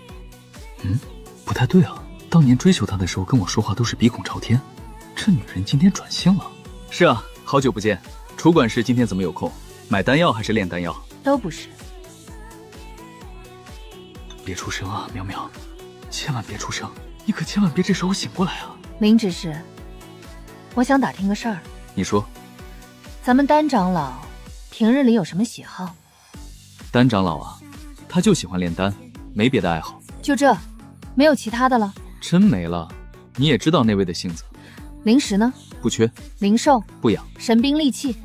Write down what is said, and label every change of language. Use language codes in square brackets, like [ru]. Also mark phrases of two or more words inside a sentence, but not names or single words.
[zh] 不太對啊，當年追求他的時候跟我說話都是鼻孔朝天，這女人今天轉性了。是啊，好久不見。楚管事今天怎麼有空？買丹藥還是煉丹藥？都不是。別出聲啊，淼淼，千萬別出聲，你可千萬別這時候醒過來啊。林執事，我想打聽個事兒。你說。咱們丹長老平日裡有什麼喜好？丹長老啊，他就喜歡煉丹，沒別的愛好。就這，沒有其他的了？真沒了。你也知道那位的性子。靈石呢？不缺。靈獸？不養。神兵利器？